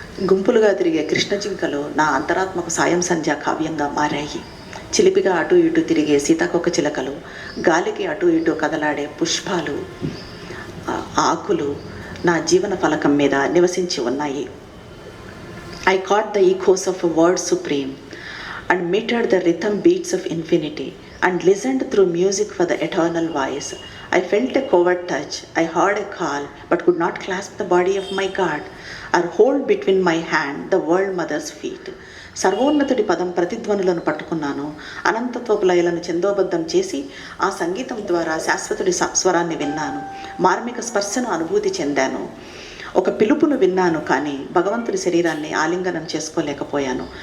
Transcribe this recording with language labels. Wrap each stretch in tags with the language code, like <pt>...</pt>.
<te>గుంపులుగా తిరిగే కృష్ణ జింకలు నా అంతరాత్మకు సాయం సంధ్యా కావ్యంగా మారాయి. చిలిపిగా అటు ఇటు తిరిగే సీతాకొక చిలకలు, గాలికి అటు ఇటు కదలాడే పుష్పాలు, ఆకులు నా జీవన ఫలకం మీద నివసించి ఉన్నాయి.</te> <en>I caught the echoes of a word supreme and metered the rhythm beats of infinity and listened through music for the eternal voice. I felt a covert touch. I heard a call but could not clasp the body of my God or hold between my hand the world mother's feet.</en> <te>సర్వోన్నతుడి పదం ప్రతిధ్వనులను పట్టుకున్నాను. అనంతత్వపు లయలను ఛందోబద్ధం చేసి ఆ సంగీతం ద్వారా శాశ్వతుడి స్వరాన్ని విన్నాను. మార్మిక స్పర్శను అనుభూతి చెందాను. ఒక పిలుపును విన్నాను, కానీ భగవంతుడి శరీరాన్ని ఆలింగనం చేసుకోలేకపోయాను.</te>